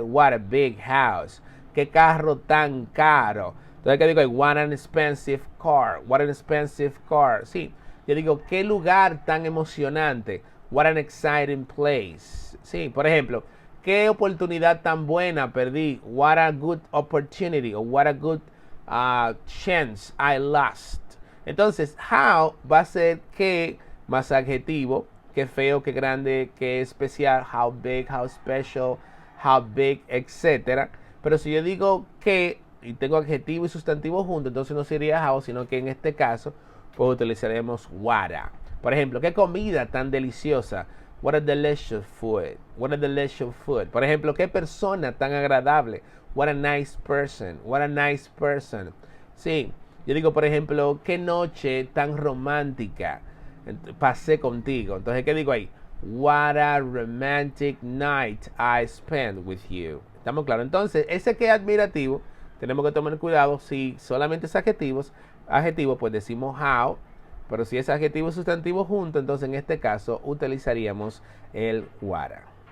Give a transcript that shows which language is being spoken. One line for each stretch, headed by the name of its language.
English: What a big house.
Spanish: ¿Qué carro tan caro? Entonces, ¿qué digo?
English: What an expensive car. What an expensive car.
Spanish: Sí, yo digo, ¿qué lugar tan emocionante?
English: What an exciting place.
Spanish: Sí, por ejemplo, qué oportunidad tan buena perdí.
English: What a good opportunity. O what a good chance I lost.
Spanish: Entonces, how va a ser qué más adjetivo. Qué feo, qué grande, qué especial.
English: How big, how special, how big, etc.
Spanish: Pero si yo digo qué y tengo adjetivo y sustantivo juntos, entonces no sería how, sino que en este caso, pues utilizaremos what a. Por ejemplo, qué comida tan deliciosa.
English: What a delicious food. What a delicious food.
Spanish: Por ejemplo, qué persona tan agradable.
English: What a nice person.
Spanish: What a nice person. Sí, yo digo, por ejemplo, qué noche tan romántica pasé contigo. Entonces, ¿qué digo ahí?
English: What a romantic night I spent with you.
Spanish: ¿Estamos claros? Entonces, ese que es admirativo, tenemos que tomar cuidado. Si solamente es adjetivo, pues decimos how. Pero si es adjetivo y sustantivo junto, entonces en este caso utilizaríamos el what.